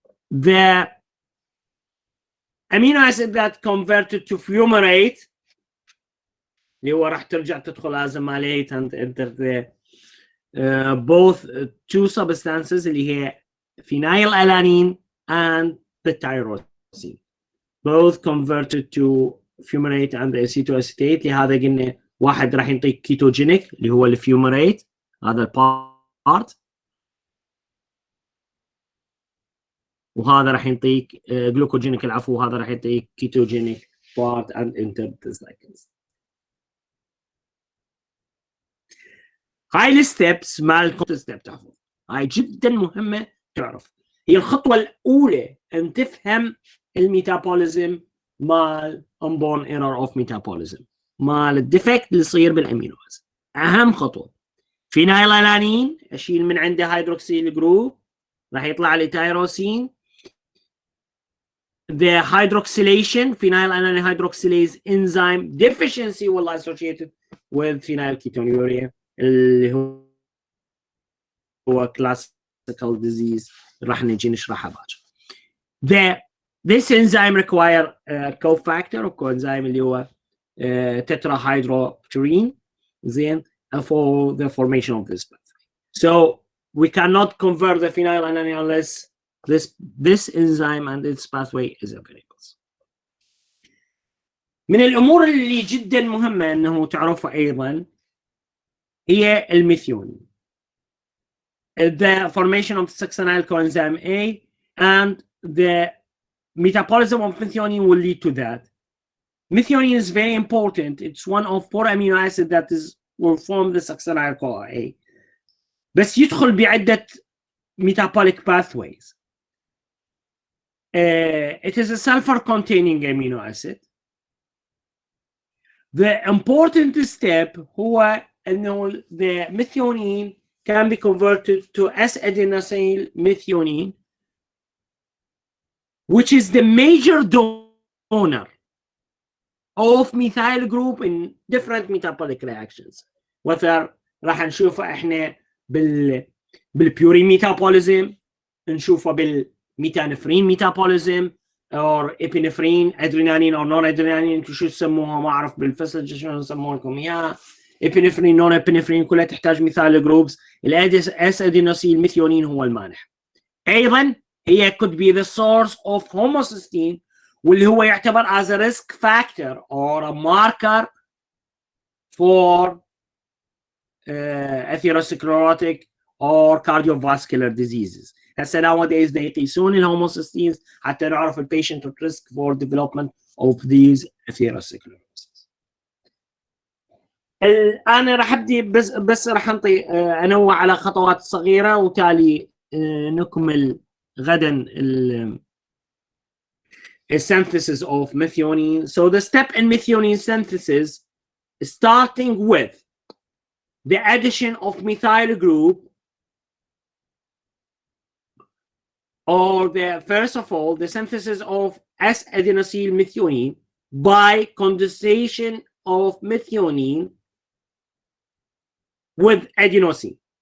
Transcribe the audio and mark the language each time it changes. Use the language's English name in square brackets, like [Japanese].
[English] The amino acid that converted to fumarate [Arabic] اللي هو راح ترجع تدخل [English] as a malate and enter the both two substances [Arabic] اللي هي [English] phenylalanine and the tyrosine, both converted to fumarate and acetoacetate. [Arabic] لهذا قلنا واحد راح ينطيك كيتوجينيك اللي هو الفيومريت، هذا البارت، وهذا راح ينطيك جلوكوجينيك العفو، وهذا راح ينطيك كيتوجينيك بارت [English] and enter the cycles. [Arabic] هاي الستبس مال ستيب تحفظ، هاي جدا مهمه تعرف. هي الخطوه الاولى ان تفهم الميتابوليزم مال [English] unborn error of metabolism، [Arabic] مال الديفكت اللي يصير بالامينو اسيد. اهم خطوه فينايلالانين اشيل من عنده هيدروكسيل جروب راح يطلع لي تايروسين. [English] The hydroxylation phenylalanine hydroxylase enzyme deficiency will associated with phenylketonuria [Arabic] اللي هو [English] classical disease [Arabic] راح نجي نشرحها باكر. [English] This enzyme require cofactor or coenzyme [Arabic] اللي هو [English] tetrahydropurine then for the formation of this pathway. So we cannot convert the phenylalanine unless this enzyme and its pathway is available. [Arabic] من الأمور اللي جدا مهمة أنه تعرفها أيضا هي الميثيونين. [English] The formation of succinyl coenzyme A and the metabolism of methionine will lead to that. Methionine is very important. It's one of 4 amino acids that will form the succinyl CoA A. [Arabic] بس يدخل بعدة [English] metabolic pathways. It is a sulfur-containing amino acid. The important step [Arabic] هو أنه [English] the methionine can be converted to S-adenosyl methionine, which is the major donor of methyl group in different metabolic reactions. [Arabic] whether راح نشوفه احنا بالبيورين ميتابوليزم، نشوفه بالميتانفرين ميتابوليزم [English] or epinephrine adrenaline or non-adrenaline. [Arabic] انتم شو تسموها ما اعرف بالفسج شو نسموها لكم اياها. epinephrine non epinephrine كلها تحتاج مثال جروبس. الاس ادينوسيل ميثيونين هو المانح. ايضا هي [English] could be the source of homocysteine [Arabic] واللي هو يعتبر [English] as a risk factor or a marker for atherosclerotic or cardiovascular diseases. [Arabic] هسه [English] nowadays they [Arabic] يقيسون الهوموسيستينز حتى نعرف البيشنت [English] at risk for development of these atherosclerosis. [Arabic] انا راح ابدي بس راح انطي انوع على خطوات صغيره وتالي نكمل غدا [English] synthesis of methionine. So the step in methionine synthesis starting with the addition of methyl group or first of all, the synthesis of S-adenosyl methionine by condensation of methionine with adenosine.